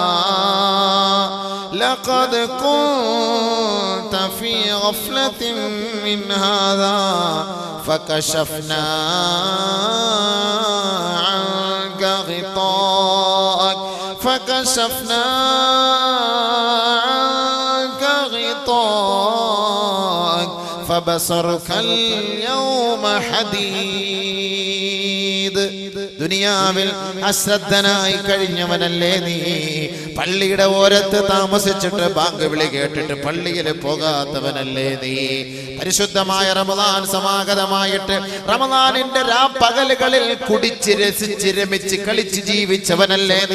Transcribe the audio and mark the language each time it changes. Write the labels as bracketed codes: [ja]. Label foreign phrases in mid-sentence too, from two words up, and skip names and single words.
[ar] لقد كنت في غفلة من هذا فكشفنا عنك غطاءك فكشفنا عنك غطاءك فبصرك اليوم حديد. [ml] ദുനിയാവിൽ അശ്രദ്ധനായി കഴിഞ്ഞവനല്ലേ നീ? പള്ളിയുടെ ഓരത്ത് താമസിച്ചിട്ട് ബാങ്ക് വിളി കേട്ടിട്ട് പള്ളിയിൽ പോകാത്തവനല്ലേ നീ? പരിശുദ്ധമായ റമദാൻ സമാഗതമായിട്ട് റമദാനിന്റെ രാപ്പകലുകളിൽ കുടിച്ച് രസിച്ച് രമിച്ച് കളിച്ച് ജീവിച്ചവനല്ലേ നീ?